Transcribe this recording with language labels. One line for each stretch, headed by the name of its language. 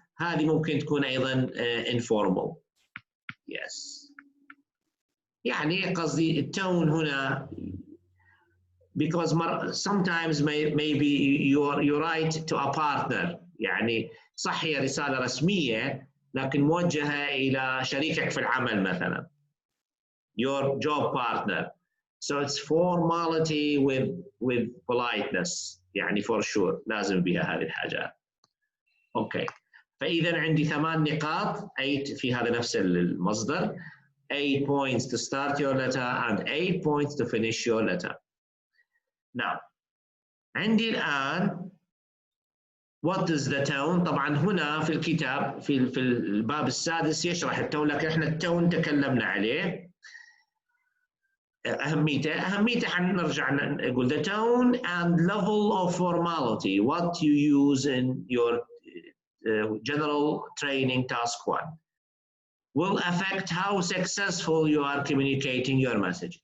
Arabic: هذه ممكن تكون أيضا informal.
English: Yes.
Arabic: يعني قصدي التون هنا
English: because sometimes maybe you write to a partner
Arabic: يعني صح هي رسالة رسمية لكن موجهة إلى شريكك في العمل مثلا
English: your job partner so it's formality with politeness يعني for sure
Arabic: لازم بها هذه الحاجات اوكي فإذا عندي 8 نقاط 8 في هذا نفس المصدر
English: 8 points to start your letter and 8 points to finish your letter.
Arabic: Now, عندي الآن
English: what is the tone؟
Arabic: طبعا هنا في الكتاب في الباب السادس يشرح التون لكن احنا التون تكلمنا عليه. أهميته حنرجع نقول
English: the tone and level of formality what you use in your general training task 1 will affect how successful you are communicating your message.